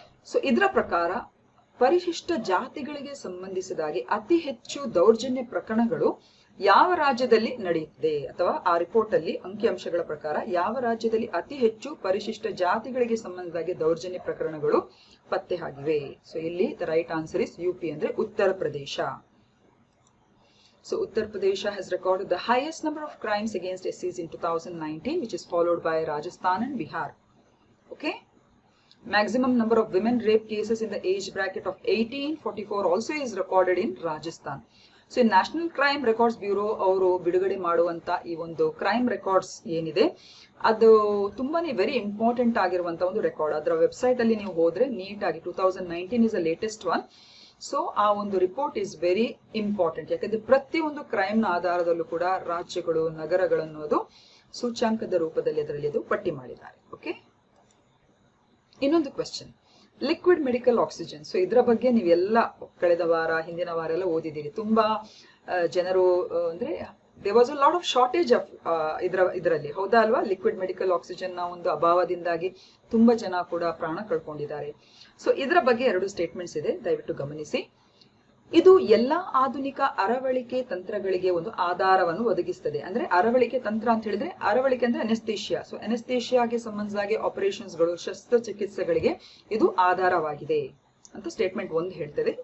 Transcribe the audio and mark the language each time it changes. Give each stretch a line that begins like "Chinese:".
Kannada: So ಇದರ ಪ್ರಕಾರ ಪರಿಶಿಷ್ಟ ಜಾತಿಗಳಿಗೆ ಸಂಬಂಧಿಸಿದಾಗಿ ಅತಿ ಹೆಚ್ಚು ದೌರ್ಜನ್ಯ ಪ್ರಕರಣಗಳು ಯಾವ ರಾಜ್ಯದಲ್ಲಿ ನಡೆಯುತ್ತದೆ, ಅಥವಾ ಆ ರಿಪೋರ್ಟ್ ಅಲ್ಲಿ ಅಂಕಿಅಂಶಗಳ ಪ್ರಕಾರ ಯಾವ ರಾಜ್ಯದಲ್ಲಿ ಅತಿ ಹೆಚ್ಚು ಪರಿಶಿಷ್ಟ ಜಾತಿಗಳಿಗೆ ಸಂಬಂಧಿಸಿದಾಗಿ ದೌರ್ಜನ್ಯ ಪ್ರಕರಣಗಳು ಪತ್ತೆ ಆಗಿವೆ. ಸೊ ಇಲ್ಲಿ
English: the right answer is
Kannada: UP ಅಂದ್ರೆ Uttar Pradesh.
English: So Uttar Pradesh has recorded the highest number of crimes against SCs in 2019, which is followed by Rajasthan and Bihar. Okay. Maximum number of women rape cases in the age bracket of 18-44 also is recorded in Rajasthan. So in
Kannada: National Crime Records Bureau ಅವರು ಬಿಡುಗಡೆ ಮಾಡುವಂತ ಈ ಒಂದು crime records ಏನಿದೆ ಅದು ತುಂಬಾನೇ
English: very important
Kannada: ಆಗಿರುವಂತ ಒಂದು ರೆಕಾರ್ಡ್. ಅದರ ವೆಬ್ಸೈಟ್ ಅಲ್ಲಿ ನೀವು ಹೋದ್ರೆ ನೀಟಾಗಿ 2019
English: Is the latest one.
Kannada: So ಆ ಒಂದು ರಿಪೋರ್ಟ್
English: Is very important.
Kannada: ಯಾಕಂದ್ರೆ ಪ್ರತಿಯೊಂದು ಕ್ರೈಮ್ ನ ಆಧಾರದಲ್ಲೂ ಕೂಡ ರಾಜ್ಯಗಳು, ನಗರಗಳನ್ನೋದು ಸೂಚ್ಯಾಂಕದ ರೂಪದಲ್ಲಿ ಅದರಲ್ಲಿ ಅದು ಪಟ್ಟಿ ಮಾಡಿದ್ದಾರೆ. ಓಕೆ. ಇನ್ನೊಂದು question, liquid medical oxygen. So ಇದರ ಬಗ್ಗೆ ನೀವೆಲ್ಲ ಕಳೆದ ವಾರ, ಹಿಂದಿನ ವಾರ ಎಲ್ಲ ಓದಿದ್ದೀರಿ. ತುಂಬಾ ಜನರು ಅಂದ್ರೆ
English: there was a lot of shortage of
Kannada: ಇದರಲ್ಲಿ, ಹೌದಾ ಅಲ್ವಾ? ಲಿಕ್ವಿಡ್ ಮೆಡಿಕಲ್ ಆಕ್ಸಿಜನ್ ನ ಒಂದು ಅಭಾವದಿಂದಾಗಿ ತುಂಬಾ ಜನ ಕೂಡ ಪ್ರಾಣ ಕಳ್ಕೊಂಡಿದ್ದಾರೆ. ಸೊ ಇದರ ಬಗ್ಗೆ 2 ಸ್ಟೇಟ್ಮೆಂಟ್ಸ್ ಇದೆ, ದಯವಿಟ್ಟು ಗಮನಿಸಿ. ಇದು ಎಲ್ಲಾ ಆಧುನಿಕ ಅರವಳಿಕೆ ತಂತ್ರಗಳಿಗೆ ಒಂದು ಆಧಾರವನ್ನು ಒದಗಿಸುತ್ತದೆ. ಅಂದ್ರೆ ಅರವಳಿಕೆ ತಂತ್ರ ಅಂತ ಹೇಳಿದ್ರೆ, ಅರವಳಿಕೆ ಅಂದ್ರೆ ಅನೆಸ್ಥೇಷಿಯಾ. ಸೊ ಅನೆಸ್ಥೇಷಿಯಾಗೆ ಸಂಬಂಧಿಸಿದ ಆಪರೇಷನ್ಸ್ಗಳು, ಶಸ್ತ್ರಚಿಕಿತ್ಸೆಗಳಿಗೆ ಇದು ಆಧಾರವಾಗಿದೆ ಅಂತ ಸ್ಟೇಟ್ಮೆಂಟ್ 1 ಹೇಳ್ತದೆ.